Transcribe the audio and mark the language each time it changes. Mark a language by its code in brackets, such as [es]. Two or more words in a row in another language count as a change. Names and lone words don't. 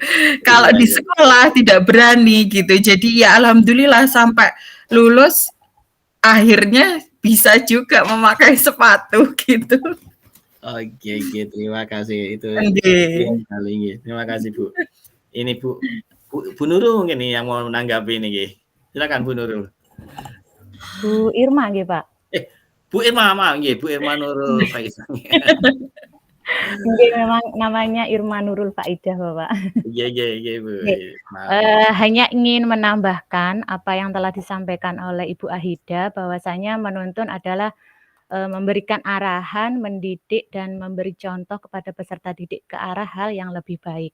[id] Kalau di sekolah tidak berani gitu. Jadi ya alhamdulillah sampai lulus akhirnya bisa juga memakai sepatu gitu. Oke, terima kasih itu. Terima kasih Bu. Ini Bu Nurul mungkin nih yang mau menanggapi ini. Silakan Bu Nurul. Bu Irma nggih Pak. Bu Irma nggih, Bu Irma Nurul Faiza. Nggih, memang namanya Irma Nurul Faidah Bapak. Iya Bu. Hanya ingin menambahkan apa yang telah disampaikan oleh Ibu Ahida, bahwasanya menuntun adalah memberikan arahan, mendidik dan memberi contoh kepada peserta didik ke arah hal yang lebih baik.